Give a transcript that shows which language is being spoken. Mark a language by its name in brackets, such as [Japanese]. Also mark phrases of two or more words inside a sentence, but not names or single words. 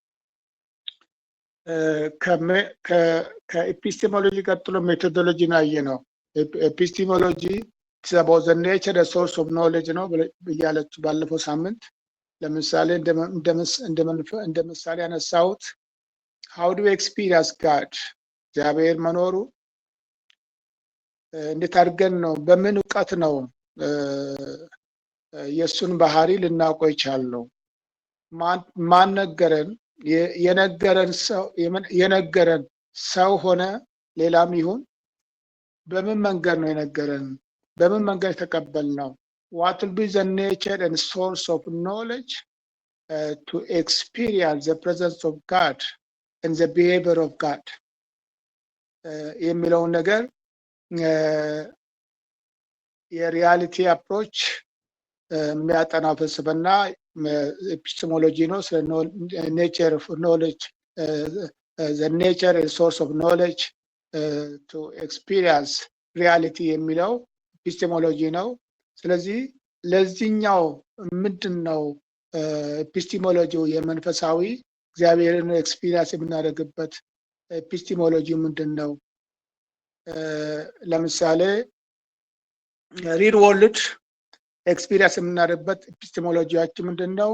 [Amharic] ከኤፒስቴሞሎጂ ቀጥሎ ሜቶዶሎጂ ነው ያየነው። ኤፒስቴሞሎጂ [English] it's about the nature and source of knowledge [Amharic] ነው ብያለች ባለፈው ሳምንት። ለምሳሌ እንደ ምሳሌ ያነሳሁት [English] how do experience God፣ [Amharic] እግዚአብሔር መኖሩ እንዴት አድርገን ነው በምን እውቀት ነው የእሱን ባህሪ ልናውቀው ይቻልነው? ማን ነገረን? የነገረን ሰው ሆነ ሌላም ይሁን በምን መንገድ ነው የነገረን? በምን መንገድ ተቀበልነው? [English] what will be the nature and source of knowledge to experience the presence of God and the behavior of God [Amharic] የሚለውን ነገር የሪያሊቲ አፕሮች የሚያጠናው ፍልስፍና ኤፒስቴሞሎጂ ነው። ስለ [English] nature of knowledge the nature and source of knowledge to experience reality [Amharic] የሚለው ኤፒስቴሞሎጂ ነው። ስለዚህ ለዚህኛው ምንድን ነው ኤፒስቴሞሎጂው? የመንፈሳዊ እግዚአብሔርን ኤክስፒሪየንስ የምናደርግበት ኤፒስቴሞሎጂ ምንድን ነው? ለምሳሌ [English] real world experience [Amharic] የምናደርግበት ኤፒስቴሞሎጂያችን ምንድን ነው?